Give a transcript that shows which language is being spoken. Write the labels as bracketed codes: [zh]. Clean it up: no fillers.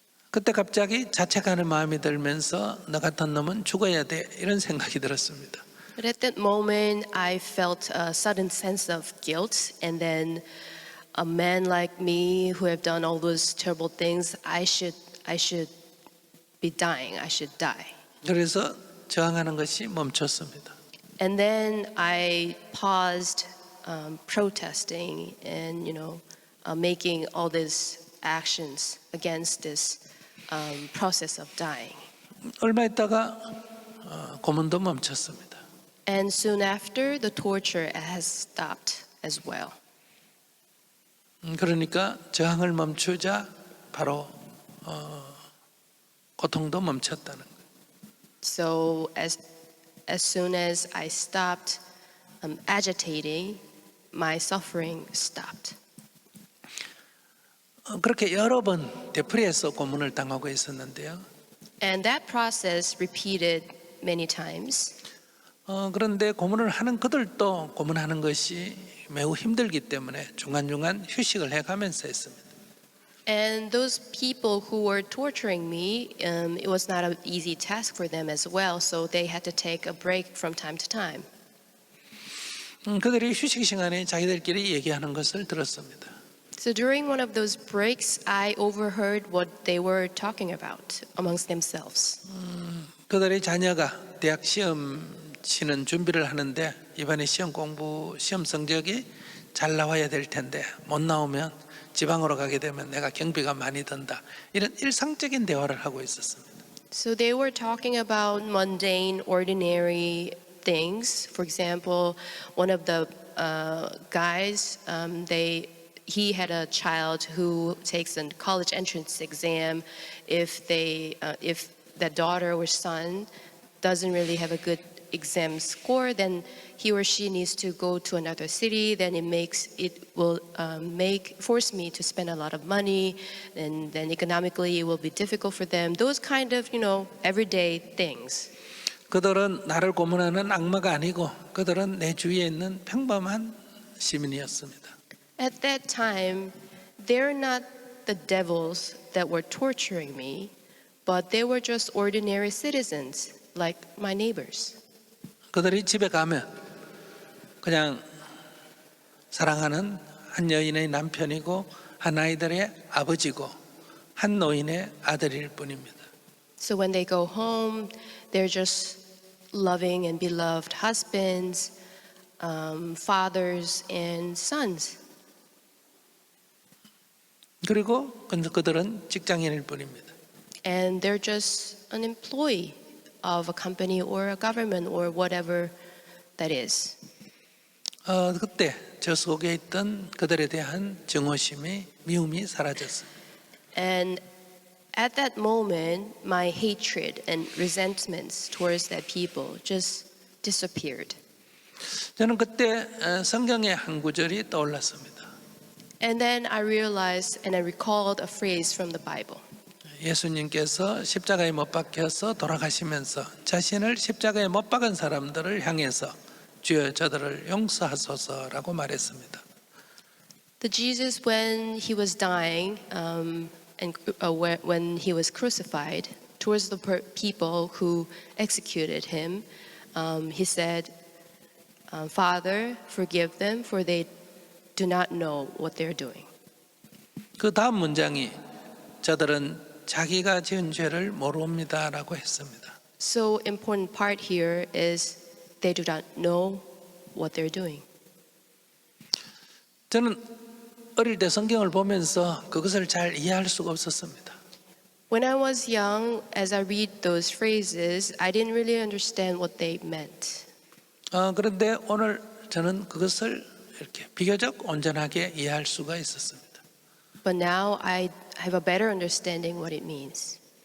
[ko] 그때 갑자기 자책하는 마음이 들면서 너 같은 놈은 죽어야 돼 이런 생각이 들었습니다. [en] But at that moment, I felt a sudden sense of guilt, and then a man like me who have done all those terrible things, I should be dying. I should die. [ko] 그래서 저항하는 것이 멈췄습니다. [en] And then I paused protesting and making all these actions against this process of dying. [ko] 얼마 있다가 고문도 멈췄습니다. [en] And soon after, the torture has stopped as well. [ko] 그러니까 저항을 멈추자 바로 고통도 멈췄다는 거예요. [en] So as soon as I stopped agitating, my suffering stopped. [ko] 그렇게 여러 번 되풀이해서 고문을 당하고 있었는데요. [en] And that process repeated many times. [ko] 그런데 고문을 하는 그들도 고문하는 것이 매우 힘들기 때문에 중간중간 휴식을 해가면서 했습니다. [en] And those people who were torturing me, it was not an easy task for them as well, so they had to take a break from time to time. [ko] 그들이 휴식 시간에 자기들끼리 얘기하는 것을 들었습니다. [en] So during one of those breaks, I overheard what they were talking about amongst themselves. [ko] 그들의 자녀가 대학 시험 치는 준비를 하는데 이번에 시험 성적이 잘 나와야 될 텐데 못 나오면 지방으로 가게 되면 내가 경비가 많이 든다. 이런 일상적인 대화를 하고 있었습니다. [en] So they were talking about mundane, ordinary things. For example, one of the guys, he had a child who takes a college entrance exam. If that daughter or son doesn't really have a good exam score, then he or she needs to go to another city. Then it will force me to spend a lot of money, and then economically it will be difficult for them. Those kind of everyday things. [ko] 그들은 나를 고문하는 악마가 아니고 그들은 내 주위에 있는 평범한 시민이었습니다. [en] At that time, they're not the devils that were torturing me, but they were just ordinary citizens like my neighbors. [ko] 그들이 집에 가면 그냥 사랑하는 한 여인의 남편이고 한 아이들의 아버지고 한 노인의 아들일 뿐입니다. [en] So when they go home, they're just loving and beloved husbands, fathers and sons. [ko] 그리고 그들은 직장인일 뿐입니다. [en] And they're just an employee of a company or a government or whatever that is. [ko] 그때 저 속에 있던 그들에 대한 증오심이 미움이 사라졌어요. [en] And at that moment, my hatred and resentments towards that people just disappeared. [ko] 저는 그때 성경의 한 구절이 떠올랐습니다. [en] And then I realized and I recalled a phrase from the Bible. [ko] 예수님께서 십자가에 못 박혀서 돌아가시면서 자신을 십자가에 못 박은 사람들을 향해서 주여 저들을 용서하소서라고 말했습니다. [en] The Jesus, when he was dying when he was crucified, towards the people who executed him, he said, Father, forgive them, for they do not know what they're doing. [ko] 그 다음 문장이 저들은 자기가 지은 죄를 모릅니다라고 했습니다. [en] So important part here is they do not know what they're doing. [ko] 저는 어릴 때 성경을 보면서 그것을 잘 이해할 수가 없었습니다. [en] When I was young, as I read those phrases, I didn't really understand what they meant. [ko] 그런데 오늘 저는 그것을 이렇게 비교적 온전하게 이해할 수가 있었습니다. [en] But now I have a better understanding what it means.